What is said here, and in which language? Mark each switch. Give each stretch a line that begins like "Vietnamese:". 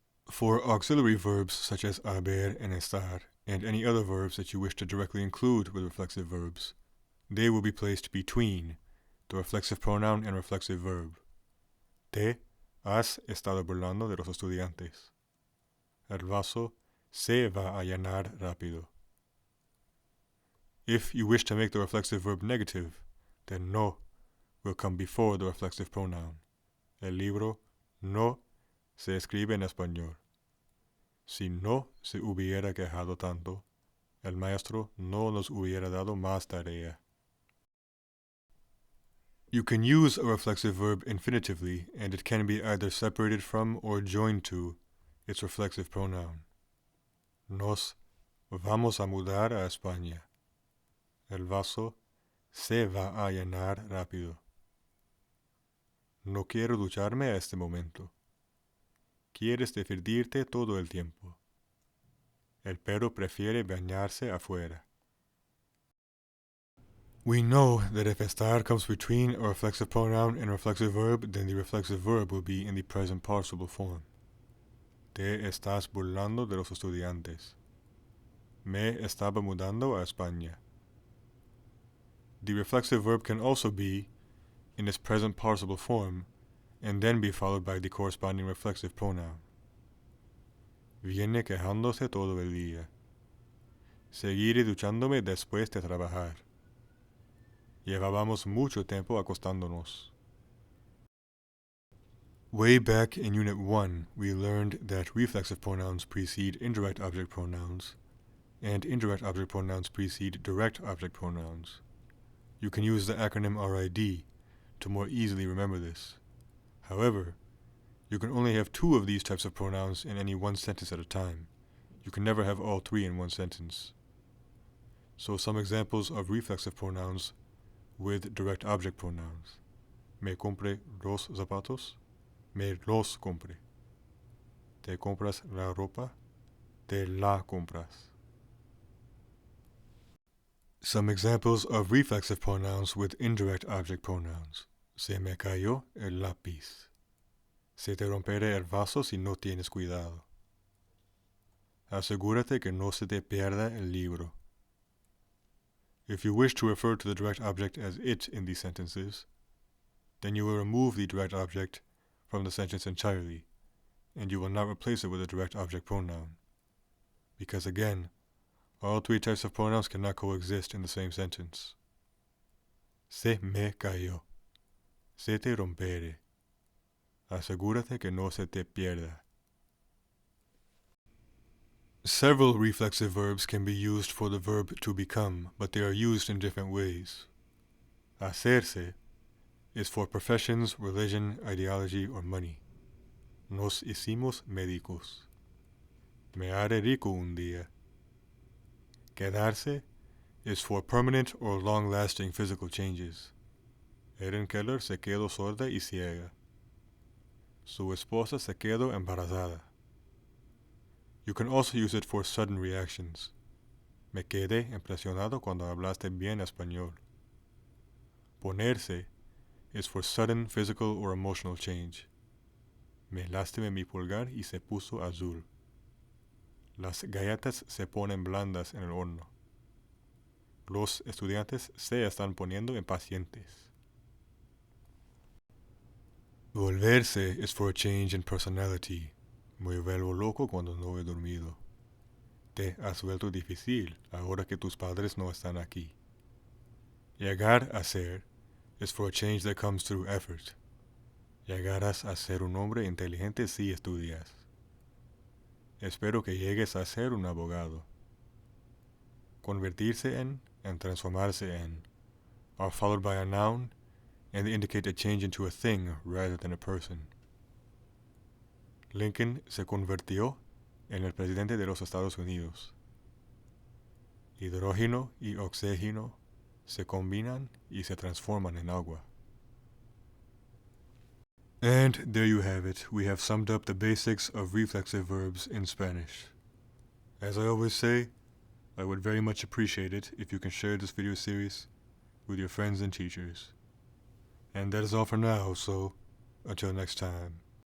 English: For auxiliary verbs such as haber and estar, and any other verbs that you wish to directly include with reflexive verbs, they will be placed between the reflexive pronoun and reflexive verb.
Spanish: Te has estado burlando de los estudiantes. El vaso se va a llenar rápido.
English: If you wish to make the reflexive verb negative, then no will come before the reflexive pronoun.
Spanish: El libro no se escribe en español. Si no se hubiera quejado tanto, el maestro no nos hubiera dado más tarea.
English: You can use a reflexive verb infinitively, and it can be either separated from or joined to its reflexive pronoun.
Spanish: Nos vamos a mudar a España. El vaso se va a llenar rápido. No quiero ducharme a este momento. Quieres divertirte todo el tiempo. El perro prefiere bañarse afuera.
English: We know that if estar comes between a reflexive pronoun and a reflexive verb, then the reflexive verb will be in the present participle form.
Spanish: Te estás burlando de los estudiantes. Me estaba mudando a España.
English: The reflexive verb can also be in its present participle form and then be followed by the corresponding reflexive pronoun.
Spanish: Viene quejándose todo el día. Seguiré duchándome después de trabajar. Llevábamos mucho tiempo acostándonos.
English: Way back in Unit 1, we learned that reflexive pronouns precede indirect object pronouns, and indirect object pronouns precede direct object pronouns. You can use the acronym RID to more easily remember this. However, you can only have 2 of these types of pronouns in any one sentence at a time. You can never have all 3 in one sentence. So some examples of reflexive pronouns with direct object pronouns.
Spanish: Me compré los zapatos. Me los compré. Te compras la ropa. Te la compras.
English: Some examples of reflexive pronouns with indirect object pronouns.
Spanish: Se me cayó el lápiz. Se te romperá el vaso si no tienes cuidado. Asegúrate que no se te pierda el libro.
English: If you wish to refer to the direct object as it in these sentences, then you will remove the direct object from the sentence entirely, and you will not replace it with a direct object pronoun. Because again, all 3 types of pronouns cannot coexist in the same sentence.
Spanish: Se me cayó. Se te rompere. Asegúrate que no se te pierda.
English: Several reflexive verbs can be used for the verb to become, but they are used in different ways. Hacerse is for professions, religion, ideology, or money.
Spanish: Nos hicimos médicos. Me haré rico un día.
English: Quedarse is for permanent or long-lasting physical changes.
Spanish: Helen Keller se quedó sorda y ciega. Su esposa se quedó embarazada.
English: You can also use it for sudden reactions.
Spanish: Me quedé impresionado cuando hablaste bien español.
English: Ponerse is for sudden physical or emotional change.
Spanish: Me lastimé mi pulgar y se puso azul. Las galletas se ponen blandas en el horno. Los estudiantes se están poniendo impacientes.
English: Volverse is for a change in personality.
Spanish: Me vuelvo loco cuando no he dormido. Te has vuelto difícil ahora que tus padres no están aquí.
English: Llegar a ser is for a change that comes through effort.
Spanish: Llegarás a ser un hombre inteligente si estudias. Espero que llegues a ser un abogado.
English: Convertirse en and transformarse en are followed by a noun and they indicate a change into a thing rather than a person.
Spanish: Lincoln se convirtió en el presidente de los Estados Unidos. Hidrógeno y oxígeno se combinan y se transforman en agua.
English: And there you have it. We have summed up the basics of reflexive verbs in Spanish. As I always say, I would very much appreciate it if you can share this video series with your friends and teachers. And that is all for now, so until next time.